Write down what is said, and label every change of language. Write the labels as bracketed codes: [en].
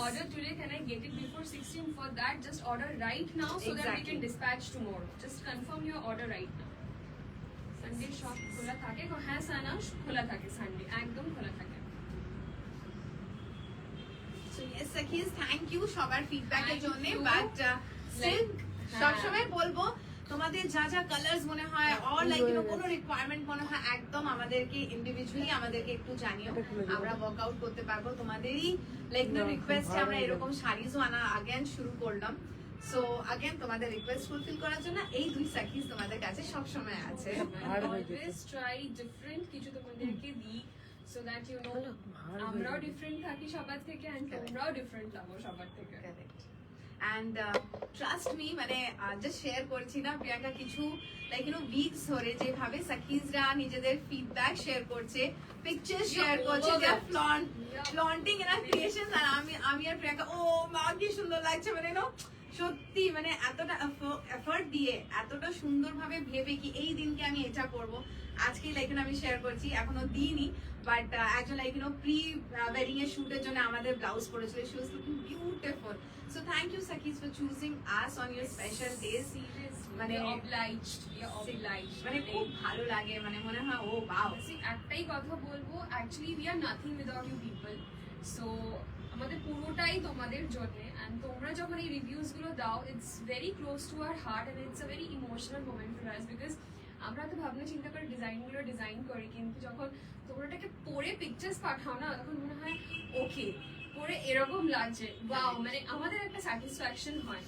[en] order today, can I get it before 16? For that, just order right now so that we Exactly. can dispatch tomorrow. Just confirm your order right now. [bn] Sunday shop খোলা থাকে, হ্যাঁ সানা খোলা থাকে, Sunday একদম খোলা থাকে। [en] So, yes, Sakis, thank you [bn] সবার ফিডব্যাকের [en] Thank [bn] জন্য, [en] you. But still [bn] হ্যাঁ। সবসময় বলবো তোমাদের যা যা কালার্স মনে হয় অর লাইক কোনো রিকোয়ারমেন্ট মনে হয় একদম আমাদেরকে ইন্ডিভিজুয়ালি আমাদেরকে একটু জানিও, আমরা ওয়ার্কআউট করতে পারবো। তোমাদেরই লাইক রিকোয়েস্টে আমরা এরকম শাড়িজও আনা আগেন শুরু করলাম। সো আগেন তোমাদের রিকোয়েস্ট ফুলফিল করার জন্য এই দুই সাকিজ তোমাদের কাছে সবসময় আছে। অলওয়েজ ট্রাই ডিফারেন্ট কিছু তোমাদেরকে দিই [en] so that you know [bn] আমরাও ডিফারেন্ট থাকি সবার থেকে এন্ড তোমরাও ডিফারেন্ট লাগো সবার থেকে। [en] And trust me, [bn] মানে জাস্ট শেয়ার করছি না প্রিয়াঙ্কা, কিছু লাইক উইকস ধরে যেভাবে সাকিজরা নিজেদের ফিডব্যাক শেয়ার করছে, পিকচার শেয়ার করছে, [en] they are flaunting in our creations, [bn] আর আমি আর প্রিয়াঙ্কা ও মা কি সুন্দর লাগছে, মানে নো সত্যি মানে এতটা এফর্ট দিয়ে এতটা সুন্দরভাবে ভেবে কি এই দিনকে আমি এটা করব, আজকে লাইক আমি শেয়ার করছি, এখনো দিইনি বাট একজন লাইক প্রি ওয়েডিং এর শুটের জন্য আমাদের ব্লাউজ পরেছিল, [en] She was looking beautiful. So thank you Sakis for choosing us on your special days. [bn] মানে obliged, মানে খুব ভালো লাগে, মানে মনে হয় ও বাও। একটাই কথা বলবো, [en] Actually we are nothing without you people. [bn] So আমাদের পুরোটাই তোমাদের জন্য, এন্ড তোমরা যখন এই রিভিউজ গুলো দাও, [en] it's very close to our heart and it's a very emotional moment for us, [bn] because আমরা তো ভাবনা চিন্তা করে ডিজাইনগুলো ডিজাইন করি, কিন্তু যখন তোমরা এটাকে পরে পিকচার্স পাঠাও না, তখন মনে হয় ওকে পরে এরকম লাগছে, ওয়াও, মানে আমাদের একটা স্যাটিসফ্যাকশন হয়।